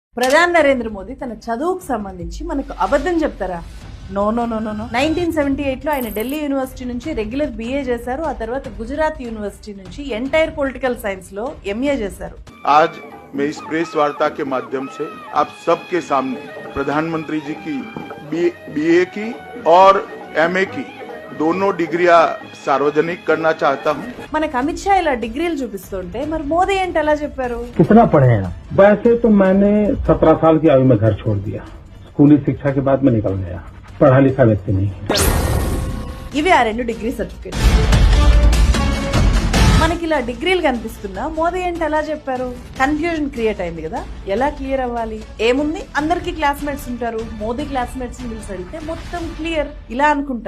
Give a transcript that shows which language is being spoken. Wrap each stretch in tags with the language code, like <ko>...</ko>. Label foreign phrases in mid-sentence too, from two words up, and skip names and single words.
<te>ప్రధాని నరేంద్ర మోదీ తన చదువుకు సంబంధించి మనకు అబద్ధం చెప్తారా?</te> <en>no no no no no</en> <te>1978 లో ఆయన ఢిల్లీ యూనివర్సిటీ నుంచి రెగ్యులర్ BA చేశారు. ఆ తర్వాత గుజరాత్ యూనివర్సిటీ నుంచి</te> <en>entire political science</en> <te>లో MA చేశారు.</te> <hi>आज मैं इस प्रेस वार्ता के माध्यम से आप सबके सामने प्रधानमंत्री जी की BA की और MA की दोनों डिग्रियां सार्वजनिक करना चाहता हूं।</hi> <te>మనకు అమిత్ షా ఇలా డిగ్రీలు చూపిస్తుంటే మరి మోదీ ఏంటి అలా చెప్పారు?</te> <hi>कितना पढ़े हैं आप? वैसे तो मैंने 17 साल की आयु में घर छोड़ दिया। स्कूली शिक्षा के बाद में निकल गया। पढ़ा लिखा व्यक्ति नहीं।</hi> <te>ఇవి ఆ రెండు</te> <en>degree certificate.</en> <te>మనకి ఇలా డిగ్రీలు కనిపిస్తున్నా మోదీ ఏంటి అలా చెప్పారు?</te> <en>confusion create</en> <te>అయింది కదా. ఎలా క్లియర్ అవ్వాలి? ఏముంది, అందరికి క్లాస్మేట్స్ ఉంటారు. మోదీ క్లాస్మేట్స్ ని పిలిచి అడిగితే మొత్తం క్లియర్ ఇలా అనుకుంటాం.</te>